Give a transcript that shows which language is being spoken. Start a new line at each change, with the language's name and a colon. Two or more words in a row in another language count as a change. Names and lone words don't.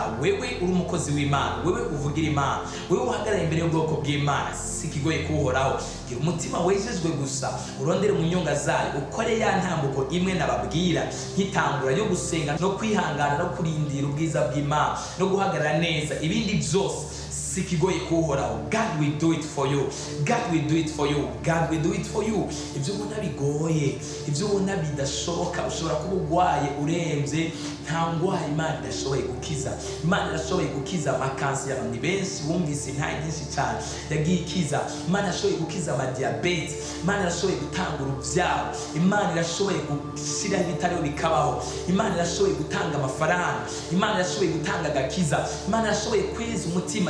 Rundi: Wewe uri umukozi w'Imana, wewe uvugira Imana, wewe uhagarara imbere y'ubwoko bw'Imana, si ikigoye kuhoraho. Gira umutima wejejwe gusa, urondere mu nyonga zayo, ukore ya ntambuko imwe nababwira nk'itangura yo gusenga no kwihangana no kurindira ubwiza bw'Imana no guhagarara neza. Ibindi byose si ikigoye kuhoraho.
English: God will do it for you, God will do it for you, God will do it for you.
Kinyarwanda: Ibyo ubona bigoye, ibyo ubona bidashoboka, ushobora kuba urwaye urembye, nta ndwara Imana idashoboye gukiza. Imana irashoboye gukiza amakansi y'abantu benshi bumvise nta nyinshi cyane yagiye ikiza. Imana irashoboye gukiza amadiyabete, Imana irashoboye gutanga urubyaro, Imana irashoboye gushyiraho ibitariho bikabaho, Imana irashoboye gutanga amafaranga, Imana irashoboye gutanga agakiza, Imana irashoboye kweza umutima.